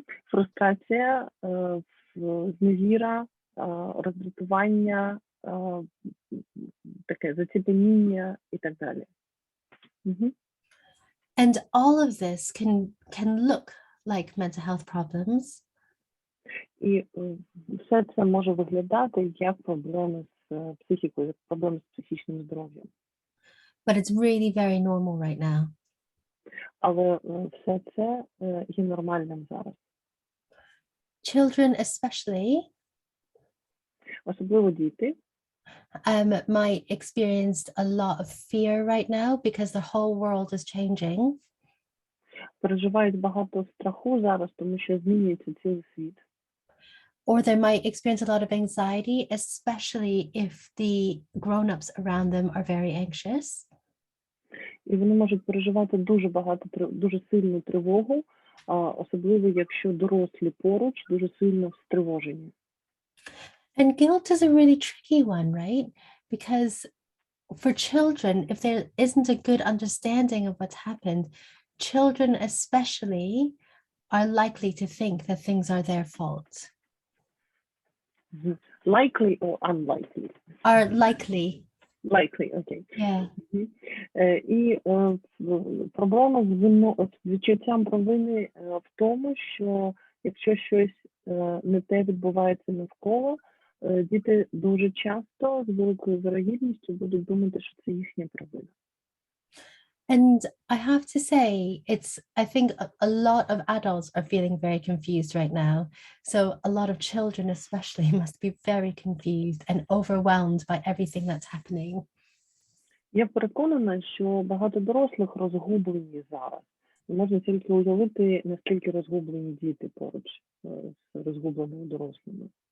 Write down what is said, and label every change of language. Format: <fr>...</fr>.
<uk>Фрустрація, зневіра, роздратування, таке заціпеніння і так далі.</uk> <en>And all of this can look like mental health problems.</en> <uk>І все це може виглядати як проблеми з психікою, як проблеми з психічним здоров'ям.</uk> <en>But it's really very normal right now.</en> <uk>Але все це є нормальним зараз.</uk> <en>Children especially</en> <uk>Особливо діти</uk> <en>might experience a lot of fear right now because the whole world is changing.</en> <uk>переживають багато страху зараз, тому що змінюється цілий світ.</uk> <en>Or they might experience a lot of anxiety, especially if the grown-ups around them are very anxious.</en> <uk>І вони можуть переживати дуже сильну тривогу, особливо якщо дорослі поруч дуже сильно стривожені.</uk> <en>And guilt is a really tricky one, right? Because for children, if there isn't a good understanding of what's happened, children especially are likely to think that things are their fault. Likely or unlikely? Are likely. Likely, окей. Yeah.</en> <uk>І проблема з відчуттям провини в тому, що якщо щось не те відбувається навколо, діти дуже часто з великою вірогідністю будуть думати, що це їхня провина.</uk> <en>And I have to say, I think a lot of adults are feeling very confused right now. So a lot of children especially must be very confused and overwhelmed by everything that's happening.</en> <uk>Я переконана, що багато дорослих розгублені зараз. І можна тільки уявити, наскільки розгублені діти поруч з розгубленими дорослими.</uk>